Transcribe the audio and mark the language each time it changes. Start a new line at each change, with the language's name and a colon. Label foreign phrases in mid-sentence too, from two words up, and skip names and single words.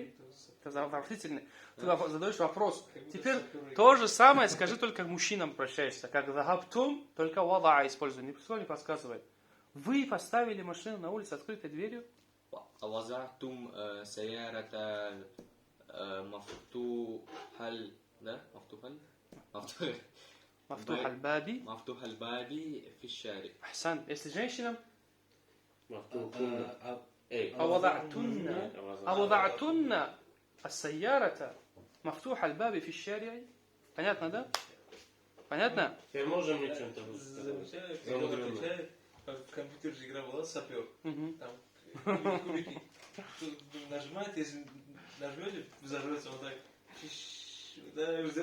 Russian: Это заворотительно. Ты задаешь вопрос. Теперь то же самое скажи, только к мужчинам обращаешься. Как захабтум, только вадаа используй. Никто не подсказывает. Вы поставили машину на улице открытой дверью.
Arabic: وضعتم سيارة مفتوح الباب. مفتوح الباب في الشارع. أحسن.
Russian: Если женщинам. Эй.
Arabic: وضعتن السيارة مفتوح الباب في الشارع.
Russian: Понятно, да? Понятно? Теперь можем мне что-то сказать? Замечаю, когда он отвечает, как в компьютере же игра была, сапер. Там кубики. Нажимаете, если нажмете, взорвется вот так. Да, взрыв, пока